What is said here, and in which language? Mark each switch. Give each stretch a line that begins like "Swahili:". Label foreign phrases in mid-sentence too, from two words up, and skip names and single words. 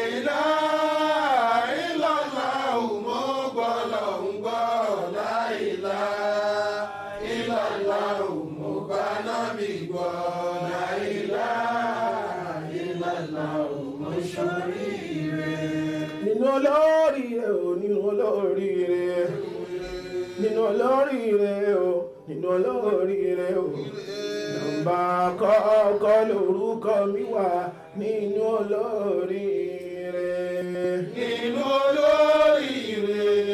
Arabic: إله إلا الله مقبلا لا إله إلا الله مقبلا لا إله إلا الله مشرير
Yoruba: nínú olóríire o nínú olóríire nínú olóríire o nínú olóríire o nọ́mbà kọ́kọ́ lórúkọ mi wà nínú olóríire nínú olóríire